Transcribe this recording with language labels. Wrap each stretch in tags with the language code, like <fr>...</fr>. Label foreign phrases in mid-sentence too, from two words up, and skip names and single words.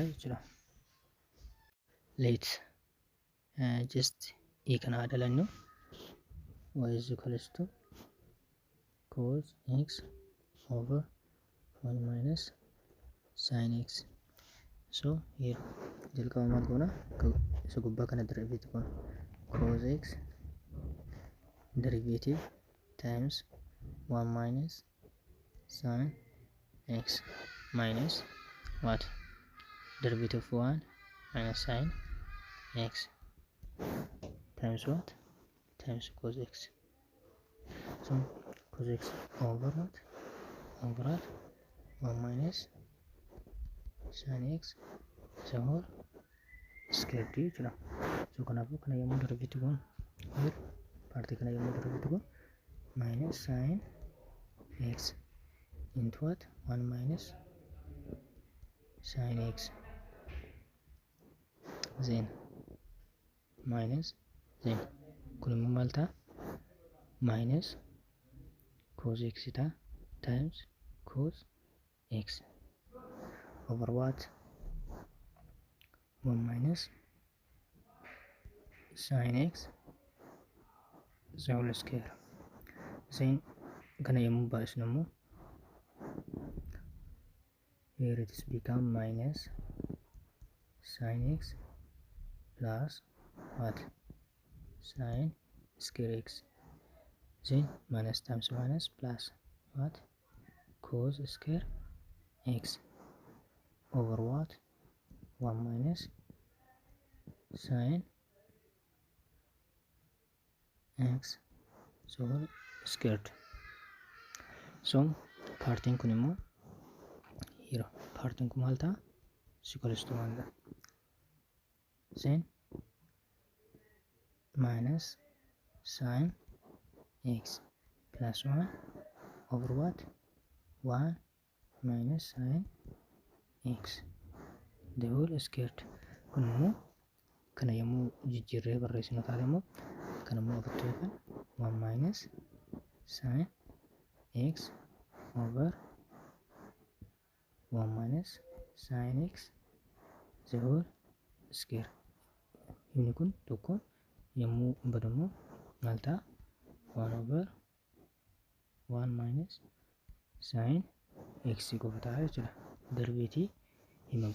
<en>Let's just</en> <om>e kana adalannu</om> <en>y is equals to cos x over 1 minus sin x. So here</en> <om>jalqaba maal goona isa gubbaa kana</om> <en>derivative goona cos x derivative times 1 minus sin x minus what derivative of 1 minus sin x times what times cos x. So cos x over what 1 minus sin x is a whole square jechuudha. So</en> <om>kanaafuu kana yommuu</om> <en>derivative goonu here</en> <om>partii kana yommuu</om> <en>derivative goonu minus sin x into what 1 minus sin x then minus then</en> <om>kun immoo maal ta'a</om> <en>minus cos x ta'a times cos x over what 1 minus sin x is a whole square.</en> <om>Then kana yommuu baasnu immoo</om> <en>here it is become minus sin x plus what sin square x then minus times minus plus what cos square x over what 1 minus sin x whole squared.</en> <om>So paartiin kun immoo here paartiin kun maal ta'a?</om> <en>Equals to 1 then minus sin x plus 1 over what 1 minus sin x the whole squared.</en> <om>Kun immoo kana yommuu jijjiirree barreessinu taate immoo kan immoo ofitti yookaan</om> <en>1 minus sin x over 1 minus sin x the whole square.</en> <om>Inni kun tokko yommuu badamu maal ta'a?</om> <en>1 over 1 minus sin x</en> <om>qofa ta'a jechuudha. Darbeetii hima</om>